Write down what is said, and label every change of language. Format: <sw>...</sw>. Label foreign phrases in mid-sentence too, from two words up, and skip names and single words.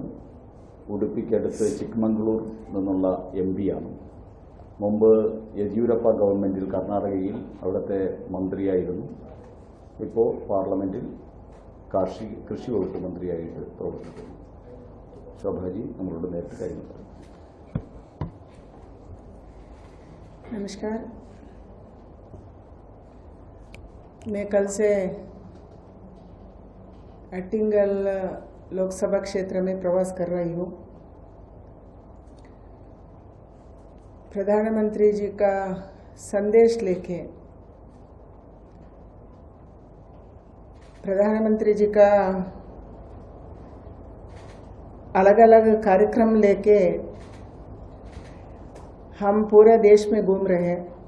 <ml>ഉടുപ്പിക്കടുത്ത് ചിക്മംഗ്ലൂർ നിന്നുള്ള MP-യാണ്. മുമ്പ് യെദ്യൂരപ്പ ഗവൺമെന്റിൽ കർണാടകയിൽ അവിടുത്തെ മന്ത്രിയായിരുന്നു. ഇപ്പോൾ പാർലമെന്റിൽ കൃഷി വകുപ്പ് മന്ത്രിയായിട്ട് പ്രവർത്തിക്കുന്നു. ശോഭാജി നമ്മളോട് നേരത്തെ കഴിഞ്ഞു.</ml> <hi>नमस्कार। मैं कल से अट्टिंगल लोकसभा क्षेत्र में प्रवास कर रही हूँ। प्रधानमंत्री जी का संदेश लेके प्रधानमंत्री जी का अलग अलग कार्यक्रम लेके हम पूरे देश में घूम रहे हैं।</hi>